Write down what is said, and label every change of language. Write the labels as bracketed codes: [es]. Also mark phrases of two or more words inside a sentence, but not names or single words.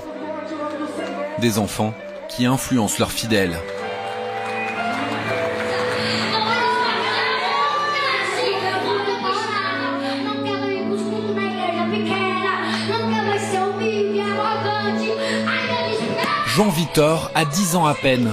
[fr] Des enfants qui influencent leurs fidèles. João Vitor a 10 ans à peine.